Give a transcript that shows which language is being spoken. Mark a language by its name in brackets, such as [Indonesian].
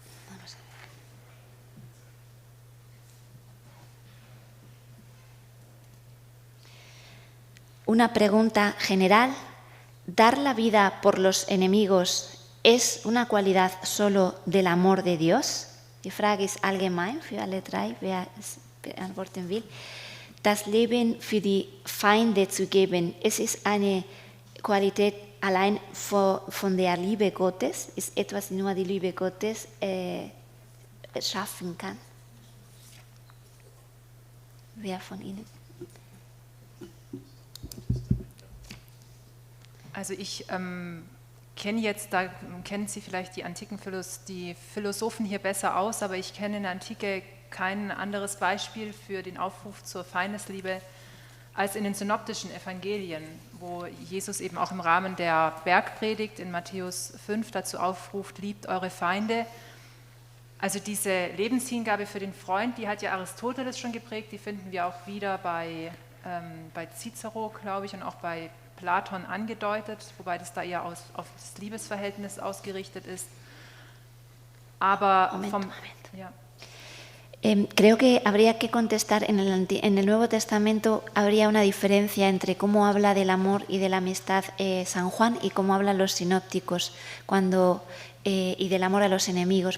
[Spanish] Vamos a ver. Una pregunta general. ¿Dar la vida por los enemigos es una cualidad solo del amor de Dios? [German] Die Frage ist allgemein für alle drei, wer es beantworten will. Das Leben für die Feinde zu geben, es ist eine Qualität allein von der Liebe Gottes, ist etwas, nur die Liebe Gottes schaffen kann. Wer von Ihnen? Also ich kenne jetzt, da kennen Sie vielleicht die antiken die Philosophen hier besser aus, aber ich kenne in der Antike kein anderes Beispiel für den Aufruf zur Feindesliebe als in den synoptischen Evangelien, wo Jesus eben auch im Rahmen der Bergpredigt in Matthäus 5 dazu aufruft, liebt eure Feinde. Also diese Lebenshingabe für den Freund, die hat ja Aristoteles schon geprägt, die finden wir auch wieder bei Cicero, glaube ich, und auch bei Platon angedeutet, wobei das da eher auf das Liebesverhältnis ausgerichtet ist. Aber ja. [Spanish] Creo que habría que contestar, en el Nuevo Testamento habría una diferencia entre cómo habla del amor y de la amistad San Juan y cómo hablan los sinópticos y del amor a los enemigos.